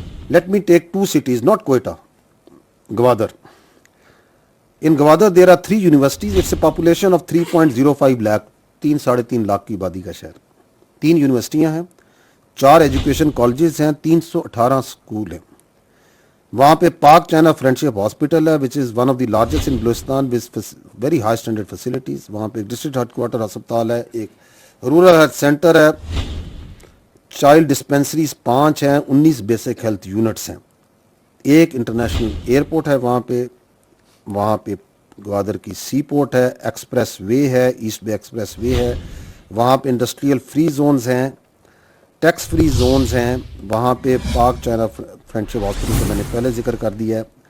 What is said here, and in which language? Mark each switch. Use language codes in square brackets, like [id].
[en] Let me take two cities, not Quetta, Gwadar. In Gwadar there are 3 universities. It's a population of 3.05 lakh, [ur] 3.5 lakh کی آبادی کا شہر. 3 یونیورسٹیاں ہیں, 4 ایجوکیشن کالجز ہیں, 318 اسکول ہیں. وہاں پہ پاک چائنا فرینڈشپ ہاسپٹل ہے [en] which is one of the largest in Balochistan with very high standard facilities. [ur] وہاں پہ ایک ڈسٹرکٹ ہیڈ کوارٹر ہسپتال ہے, ایک رورل ہیلتھ سینٹر ہے, چائلڈ ڈسپینسریز 5 ہیں, 19 بیسک ہیلتھ یونٹس ہیں, ایک انٹرنیشنل ایئرپورٹ ہے وہاں پہ گوادر کی سی پورٹ ہے, ایکسپریس وے ہے, ایسٹ بے ایکسپریس وے ہے, وہاں پہ انڈسٹریل فری زونز ہیں, ٹیکس فری زونز ہیں, وہاں پہ پاک چائنا فرینڈشپ ہاسپٹل کا میں نے پہلے ذکر کر دیا ہے.